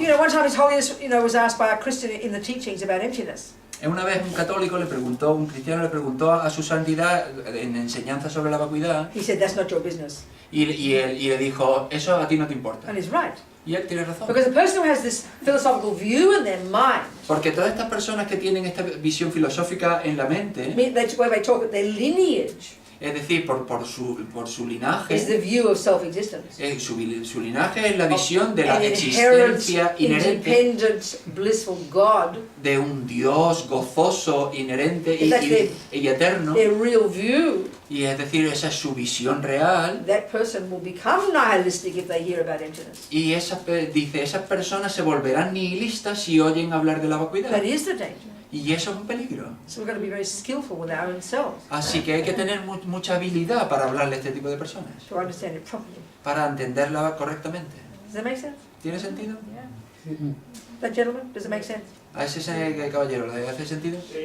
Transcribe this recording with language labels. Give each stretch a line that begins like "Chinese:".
English: You know, one time His Holiness, was asked by a Christian in the teachings about emptiness.
Spanish: Una vez un católico un cristiano le preguntó a su santidad en Enseñanzas sobre la vacuidad,
English: He said, that's not your business.
Spanish: y le dijo, eso a ti no te importa.
English: And he's right.
Spanish: Y él tiene razón.
English: Because the person who has this philosophical view in their mind,
Spanish: Porque todas estas personas que tienen esta visión filosófica en la mente,
English: where they talk about their lineage,
Spanish: es decir, por su
English: is
Spanish: linaje,
English: the view of self-existence.
Spanish: su linaje es la visión de la
English: An inherent,
Spanish: existencia inherente
English: independent, blissful God.
Spanish: de un Dios gozoso, inherente y eterno.
English: Their real view,
Spanish: Y es decir, esa es su visión real.
English: that person will become nihilistic if they hear about emptiness.
Spanish: Y dice, esas personas se volverán nihilistas si oyen hablar de la vacuidad.
English: That is the danger.
Spanish: Y eso es un peligro.
English: So we've got to be very skillful with our own selves
Spanish: Así que hay que tener mucha habilidad para hablarle a este tipo de personas,
English: to understand it properly.
Spanish: para entenderla correctamente.
English: Does that make sense?
Spanish: ¿Tiene sentido?
English: That gentleman, does it make sense?
Spanish: ¿A ese caballero le hace sentido?